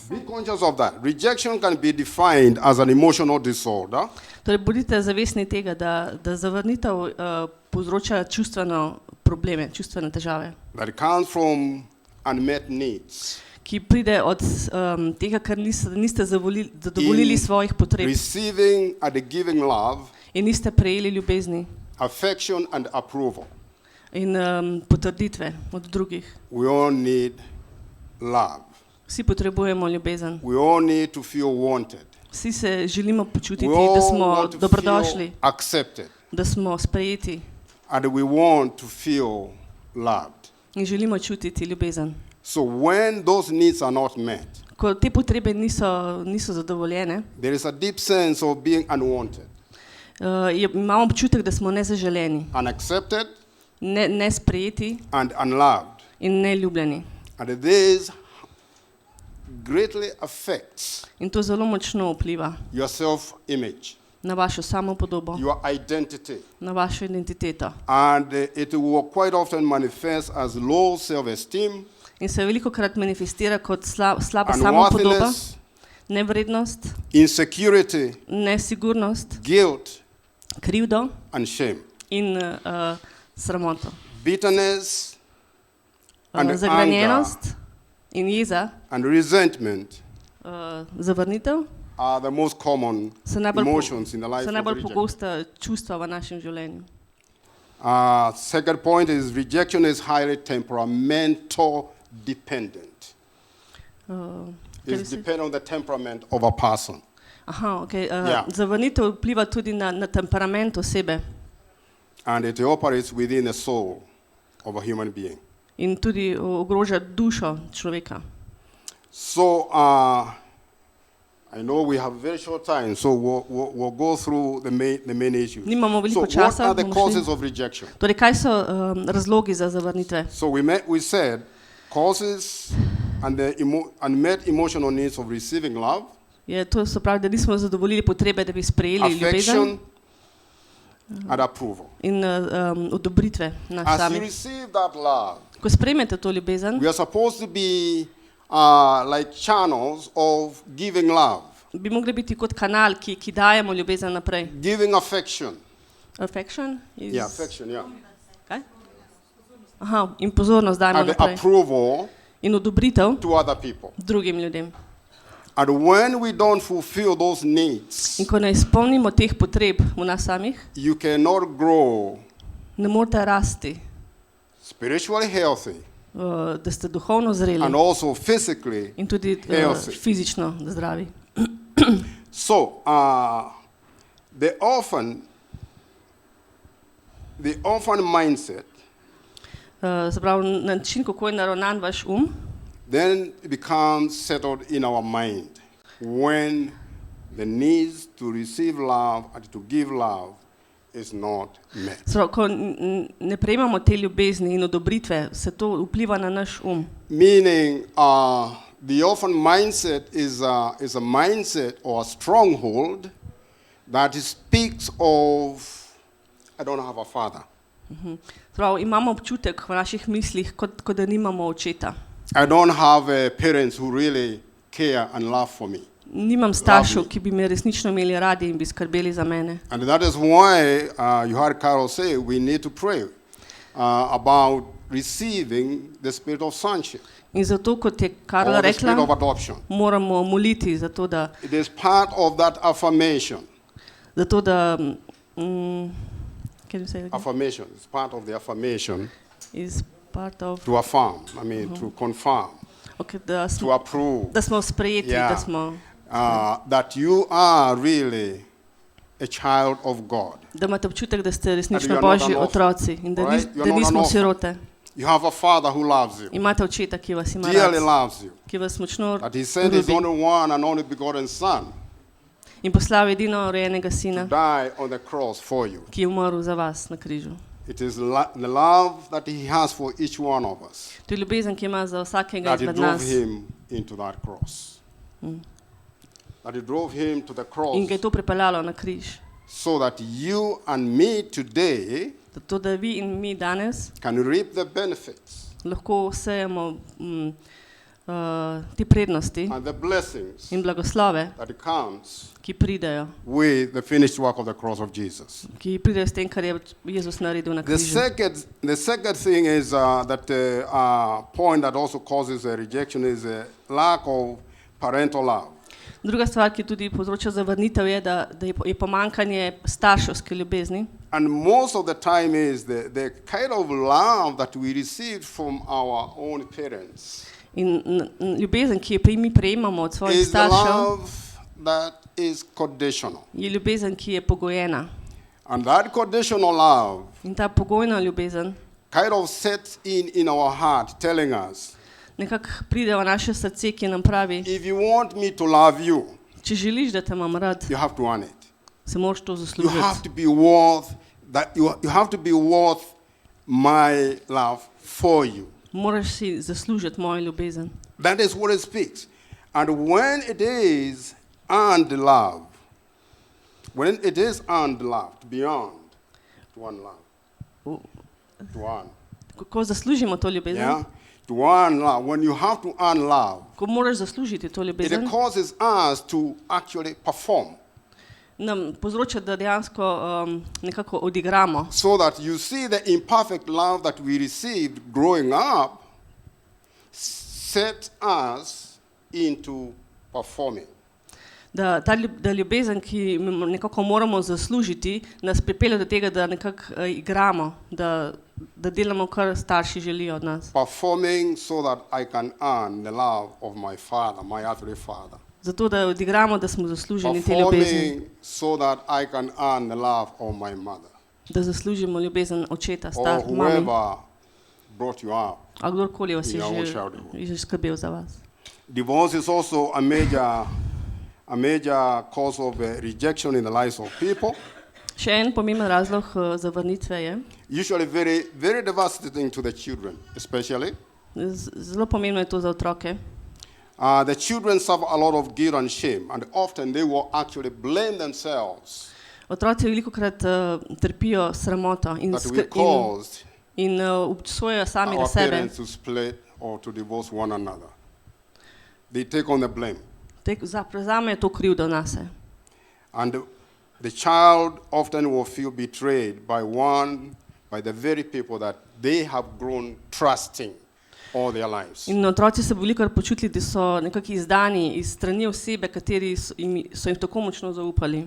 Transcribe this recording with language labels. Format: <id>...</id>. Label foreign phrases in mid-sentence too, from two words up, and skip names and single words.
<en>conscious of that. Rejection can be defined as an emotional disorder.</en> <sl>Torej, bodite zavestni tega, da zavrnitev povzroča čustveno probleme, čustvene težave,</sl> <en>That comes from unmet needs.</en> <sl>ki pride od tega, ker niste zadovoljili svojih potreb</sl> <en>Receiving and giving love,</en> <sl>in niste prejeli ljubezni</sl> <en>affection and approval.</en> <sl>in potrditve od drugih.</sl> <en>We all need love.</en> <sl>Vsi potrebujemo ljubezen.</sl> <en>We all need to feel wanted.</en> <sl>Vsi se želimo počutiti,</sl> <en>We</en> <sl>da</sl> <en>all</en> <sl>smo</sl> <en>want to</en> <sl>dobrodošli,</sl> <en>feel accepted.</en> <sl>da smo sprejeti</sl> <en>And we want to feel loved.</en> <sl>in želimo čutiti ljubezen.</sl> <en>So when those needs are not met,</en> <sl>Ko te potrebe niso zadovoljene,</sl> <en>there is a deep sense of being unwanted,</en> <sl>imamo občutek, da smo nezaželeni,</sl> <en>unaccepted,</en> <sl>nesprejeti</sl> <en>and unloved.</en> <sl>in neljubljeni.</sl> <en>And this greatly affects</en> <sl>In to zelo močno vpliva</sl> <en>your self-image,</en> <sl>na vašo samopodobo,</sl> <en>your identity.</en> <sl>na vašo identiteto.</sl> <en>And it will quite often manifest as low self-esteem,</en> <sl>In se velikokrat manifestira kot slaba samopodoba,</sl> <en>unworthiness,</en> <sl>nevrednost,</sl> <en>insecurity,</en> <sl>nesigurnost,</sl> <en>guilt,</en> <sl>krivdo</sl> <en>and shame,</en> <sl>in sramoto.</sl> <en>bitterness, and anger,</en> <sl>Zagranjenost in jeza,</sl> <en>and resentment</en> <sl>zavrnitev</sl> <en>are the most common</en> <sl>so najbolj</sl> <en>emotions in the life of the</en> <sl>najbolj</sl> <en>rejected.</en> <sl>pogosta čustva v našem življenju.</sl> <en>Second point is rejection is highly temperamental dependent. It's dependent on the temperament of a person. Aha, okay.</en> <sl>Ja. Zavrnitev vpliva tudi na temperament osebe</sl> <en>And it operates within the soul of a human being.</en> <sl>in tudi ogroža dušo človeka.</sl> <en>So I know we have very short time, so we'll go through the main issues.</en> <sl>Nimamo</sl> <en>So</en> <sl>veliko</sl> <en>what</en> <sl>časa.</sl> <en>are the</en> <sl>bomo</sl> <en>causes</en> <sl>šli.</sl> <en>of rejection?</en> <sl>Torej, kaj so razlogi za zavrnitve?</sl> <en>So we said causes and the unmet emotional needs of receiving love,</en> <sl>To se pravi, da nismo zadovoljili potrebe, da bi sprejeli ljubezen</sl> <en>affection, and approval.</en> <sl>in odobritve na</sl> <en>As you</en> <sl>sami.</sl> <en>receive that love,</en> <sl>Ko sprejmete to ljubezen,</sl> <en>we are supposed to be like channels of giving love,</en> <sl>bi mogli biti kot kanal, ki dajemo ljubezen naprej.</sl> <en>giving affection. Affection? Yeah, affection, yeah.</en> <sl>Kaj? Aha, in pozornost dajemo</sl> <en>And the</en> <sl>naprej.</sl> <en>approval</en> <sl>In odobritev</sl> <en>to other people.</en> <sl>drugim ljudem.</sl> <en>And when we don't fulfill those needs,</en> <sl>In ko ne izpolnimo teh potreb v nas samih,</sl> <en>you cannot grow</en> <sl>ne morete rasti,</sl> <en>spiritually healthy</en> <sl>da ste duhovno zreli</sl> <en>and also physically</en> <sl>in tudi</sl> <en>healthy.</en> <sl>fizično zdravi.</sl> <en>So, the orphan mindset</en> <sl>Se pravi, način, kako je naravnan vaš</sl> <en>then it becomes settled in our mind when the needs to receive love and to give love is not met.</en> <sl>Se pravi, ko ne prejemamo te ljubezni in odobritve, se to vpliva na naš</sl> <en>Meaning, the orphan mindset is a mindset or a stronghold that speaks of, I don't have a father.</en> <sl>Se pravi, imamo občutek v naših mislih, kot da nimamo očeta.</sl> <en>I don't have parents who really care and love for me.</en> <sl>Nimam staršev, ki bi me resnično imeli radi in bi skrbeli za mene.</sl> <en>And that is why you heard Carol say we need to pray about receiving the spirit of sonship.</en> <sl>In zato, kot je Karla</sl> <en>Or the spirit of</en> <sl>rekla,</sl> <en>adoption.</en> <sl>moramo moliti za to, da</sl> <en>It is part of that affirmation. Can you say it again? Affirmation. It's part of the affirmation Is part of, to affirm. I mean, to confirm, okay, to approve.</en> <sl>da smo sprejeti,</sl> <en>Yeah.</en> <sl>da smo,</sl> <en>That you are really a child of God.</en> <sl>da imate občutek, da ste</sl> <en>And you</en> <sl>resnično</sl> <en>are not</en> <sl>Božji</sl> <en>an orphan.</en> <sl>otroci in da,</sl> <en>Right? You're</en> <sl>da</sl> <en>not an</en> <sl>nismo</sl> <en>orphan.</en> <sl>sirote.</sl> <en>You have a father who loves you,</en> <sl>Imate očeta, ki vas ima</sl> <en>dearly</en> <sl>rad,</sl> <en>loves you.</en> <sl>ki vas močno</sl> <en>That he sent his</en> <sl>ljubi</sl> <en>only one and only begotten son</en> <sl>in poslal edino rojenega</sl> <en>to</en> <sl>sina,</sl> <en>die on the cross for you.</en> <sl>ki je umrl za vas na križu.</sl> <en>It is the love that he has for each one of us</en> <sl>To je ljubezen, ki ima za vsakega</sl> <en>that he</en> <sl>izmed</sl> <en>drove</en> <sl>nas</sl> <en>him into that cross. That he drove him to the cross</en> <sl>in ga je to pripeljalo na križ.</sl> <en>so that you and me today</en> <sl>Zato, da vi in mi danes</sl> <en>can reap the benefits</en> <sl>lahko sejemo te prednosti</sl> <en>and the blessings</en> <sl>in blagoslove,</sl> <en>that comes</en> <sl>ki pridejo,</sl> <en>with the finished work of the cross of Jesus.</en> <sl>ki pridejo s tem, kar je Jezus naredil na</sl> <en>The</en> <sl>križu.</sl> <en>second thing is that point that also causes a rejection is a lack of parental love.</en> <sl>Druga stvar, ki tudi povzroča zavrnitev, je, da je pomanjkanje starševske ljubezni.</sl> <en>And most of the time is the kind of love that we received from our own parents</en> <sl>In ljubezen, ki jo mi prejemamo od svojih</sl> <en>is the</en> <sl>staršev,</sl> <en>love that is conditional.</en> <sl>je ljubezen, ki je pogojena.</sl> <en>And that conditional love</en> <sl>In ta pogojna ljubezen</sl> <en>kind of sets in our heart, telling us,</en> <sl>nekako pride v naše srce, ki nam pravi,</sl> <en>if you want me to love you,</en> <sl>če želiš, da te imam rad,</sl> <en>you have to earn it.</en> <sl>se moraš to</sl> <en>You have</en> <sl>zaslužiti.</sl> <en>to be worth that. You have to be worth my love for you.</en> <sl>Moraš si zaslužiti mojo ljubezen.</sl> <en>That is what it speaks. And when it is earned love, to be earned, to earn love, to earn,</en> <sl>Ko zaslužimo to ljubezen,</sl> <en>yeah, to earn love. When you have to earn love,</en> <sl>ko moraš zaslužiti to ljubezen,</sl> <en>it causes us to actually perform,</en> <sl>nam povzroča, da dejansko nekako odigramo.</sl> <en>so that you see the imperfect love that we received growing up set us into performing.</en> <sl>Da ljubezen, ki nekako moramo zaslužiti, nas pripelje do tega, da nekako igramo, da delamo, kar starši želijo od nas.</sl> <en>Performing so that I can earn the love of my father, my earthly father.</en> <sl>Zato, da odigramo, da smo zasluženi te ljubezni.</sl> <en>Performing so that I can earn the love of my mother.</en> <sl>Da zaslužimo ljubezen očeta,</sl> <en>Or</en> <sl>mami.</sl> <en>whoever brought you up.</en> <sl>A kdorkoli vas</sl> <en>in your childhood.</en> <sl>je že skrbel za vas.</sl> <en>Divorce is also a major cause of rejection in the lives of people.</en> <sl>Še en pomemben razlog zavrnitve je,</sl> <en>Usually very, very devastating to the children, especially.</en> <sl>zelo pomembno je to za otroke.</sl> <en>The children suffer a lot of guilt and shame, and often they will actually blame themselves</en> <sl>Otroci velikokrat trpijo sramoto</sl> <en>that we caused</en> <sl>in obsojajo sami na</sl> <en>our</en> <sl>sebe.</sl> <en>parents to split or to divorce one another. They take on the blame.</en> <sl>Prevzamejo to krivdo nase.</sl> <en>And the child often will feel betrayed by the very people that they have grown trusting all their lives.</en> <sl>In otroci se velikokrat počutili, da so nekako izdani iz strani osebe, kateri so jim tako močno zaupali.</sl>